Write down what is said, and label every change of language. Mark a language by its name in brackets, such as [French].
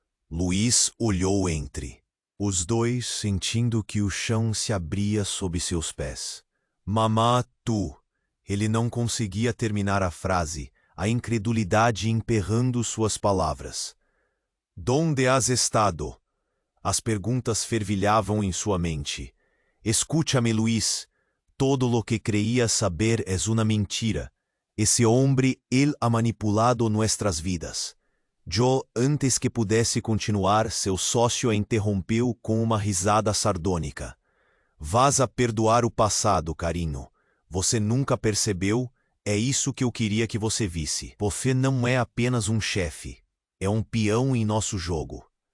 [Portuguese] Luís olhou entre os dois, sentindo que o chão se abria sob seus pés. [Spanish] Mamá, tu... [Portuguese] Ele não conseguia terminar a frase, a incredulidade emperrando suas palavras. [Spanish] Donde has estado? [Portuguese] As perguntas fervilhavam em sua mente. [Spanish] Escúchame, Luís. Todo lo que creía saber es una mentira. Ese hombre, él ha manipulado nuestras vidas. Yo, [Portuguese] antes que pudesse continuar, seu sócio a interrompeu com uma risada sardônica. Vás a perdoar o passado, carinho. Você nunca percebeu? É isso que eu queria que você visse. Você não é apenas um chefe. É um peão em nosso jogo.